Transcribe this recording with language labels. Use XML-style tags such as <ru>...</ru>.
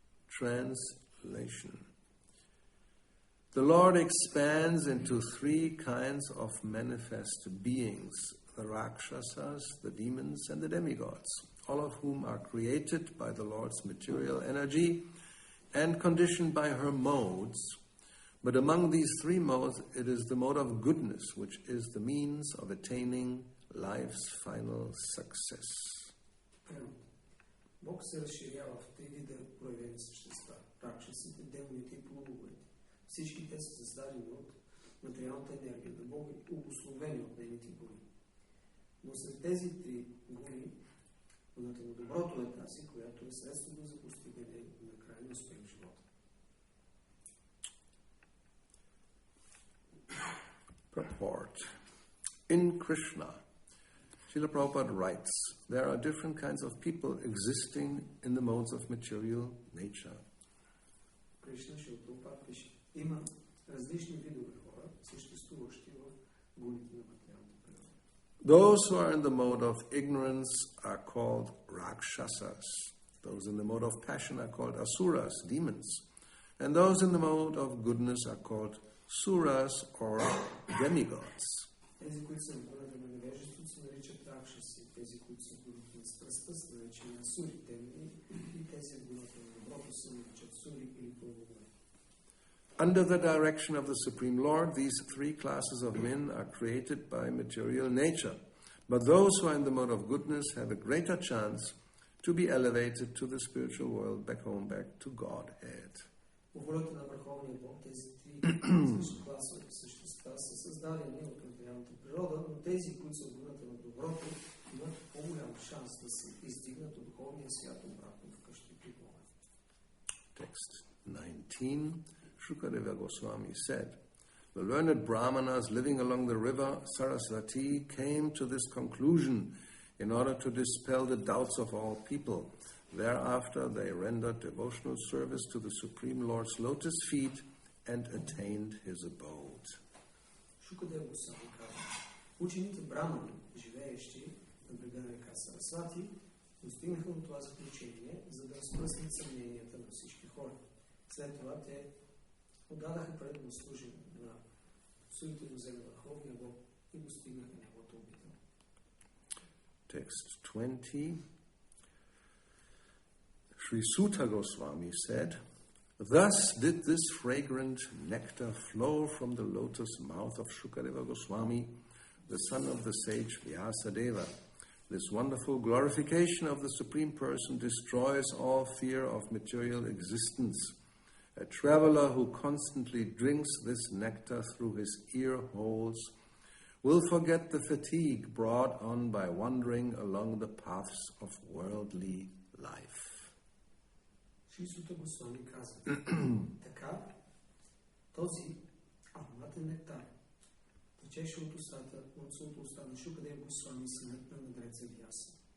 <en>Translation. The Lord expands into three kinds of manifest beings, the Rakshasas, the demons, and the demigods, all of whom are created by the Lord's material energy and conditioned by her modes. But among these three modes, it is the mode of goodness which is the means of attaining life's final success.</en> <bg>Бог се разширява в три вида проявени същества. Ракшасите, демоните и полубогите. Всички те са създадени от материалната цялата енергия на Бога и обусловени от нейните гуни. Но след тези три гуни, гуната на доброто е тази, която е средството за постигане на крайния успех в живота.</bg> <en>Purport. In Krishna, Srila Prabhupada writes, there are different kinds of people existing in the modes of material nature.</en> <bg>Кришна Шрила Прабхупада пише, има различни видове хора, съществуващи в гуните на материалната природа.</bg> <en>Those who are in the mode of ignorance are called rakshasas. Those in the mode of passion are called asuras, demons. And those in the mode of goodness are called suras or demigods.</en> <bg>Тези, които са в гуната на невежеството, се наричат ракшаси. Тези, които са в гуната на страстта, са наричани асури, демони, и тези в гуната на доброто се наричат сури или полубоги.</bg> <en>Under the direction of the Supreme Lord, these three classes of men are created by material nature. But those who are in the mode of goodness have a greater chance to be elevated to the spiritual world, back home, back to Godhead.</en> <bg>По волята на Върховния Бог, тези три различни класове същества са създадени от материалната природа, но тези, които са в гуната на доброто, имат по-голям шанс да се издигнат от духовния свят обратно вкъщи при Бога.</bg> <en>Text 19. Shukadeva Goswami said, the learned Brahmanas living along the river Sarasvati came to this conclusion in order to dispel the doubts of all people. Thereafter they rendered devotional service to the Supreme Lord's lotus feet and attained his abode.</en> <bg>Шукадева Госвами казва, учените брамани, живеещи на брега на река Сарасвати, достигнаха до това заключение, за да разпръснат съмненията на всички хора. След това те отдадаха предно служение на суите до земя Върховния Бог и достигнаха неговото обител.</bg> <en>Text 20. Sri Sutta Goswami said, thus did this fragrant nectar flow from the lotus mouth of Shukadeva Goswami, the son of the sage Vyasadeva. This wonderful glorification of the Supreme Person destroys all fear of material existence. A traveler who constantly drinks this nectar through his ear holes will forget the fatigue brought on by wandering along the paths of worldly life.</en> <bg>Шри Сута Госвами казва, така, този ароматен нектар течеше от устата на Шукадева Госвами, синът на мудреца Вяса.</bg>